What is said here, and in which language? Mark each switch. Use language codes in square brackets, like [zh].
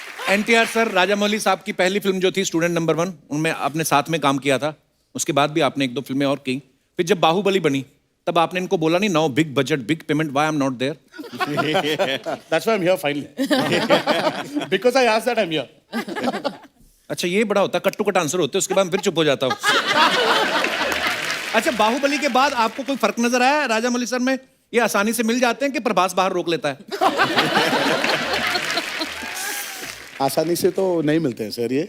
[hi] NTR sir, Rajamouli साहब की पहली फिल्म जो थी स्टूडेंट नंबर 1, उनमें आपने साथ में काम किया था. उसके बाद भी आपने 1-2 फिल्में और की. फिर जब बाहुबली बनी तब आपने इनको बोला नहीं, [en] Now big budget big payment, why I am not there? That's why I'm here finally. Because I asked that I'm here. [hi] अच्छा, ये बड़ा होता, कट टू कट आंसर होते, उसके बाद फिर चुप हो जाता हूँ. अच्छा, बाहुबली के बाद आपको कोई फर्क नजर आया राजामौली सर में? ये आसानी से मिल जाते हैं कि प्रभास बाहर रोक लेता है? आसानी से तो नहीं मिलते हैं सर ये.